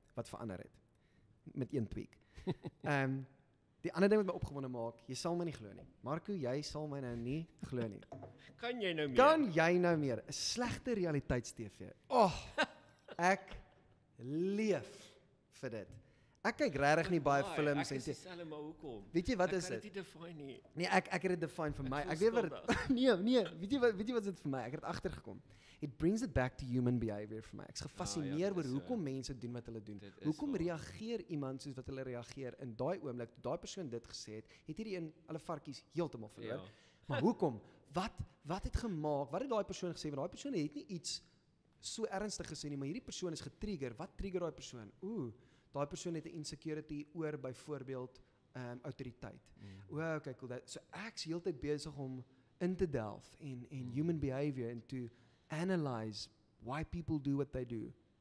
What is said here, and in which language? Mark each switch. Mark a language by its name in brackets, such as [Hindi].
[Afrikaans] Wat verander het met een tweak. Die ander ding wat my opgewonde maak, jy sal my nie glo nie. Marco, jy sal my nou nie glo nie. Kan jy nou meer? Kan jy nou meer? 'n Slegte realiteits-TV. Ek leef vir dit. Ek kyk regtig nie baie films en dieselfde maar hoekom? Weet jy wat is dit? Ek kan dit nie define nie. Nee, ek het dit define vir my. Ek weet wat nee, weet jy wat dit vir my? Ek het agtergekom. [English] It brings it back to human behavior [Afrikaans] vir my. Ek's gefascineer oor hoekom mense doen wat hulle doen. Hoekom reageer iemand soos wat hulle reageer in daai oomblik toe daai persoon dit gesê het hierdie een hulle varkies heeltemal verloor. Ja. Maar hoekom? Wat het gemaak? Wat het daai persoon gesê? Want daai persoon het nie iets so ernstig gesê nie, maar hierdie persoon is getrigger. Wat trigger daai persoon? Daai persoon het 'n insecurity oor byvoorbeeld autoriteit. [English] Okay, cool. [Afrikaans] So ek's heeltyd besig om in te delf in human behavior and to analyze why people do what they do.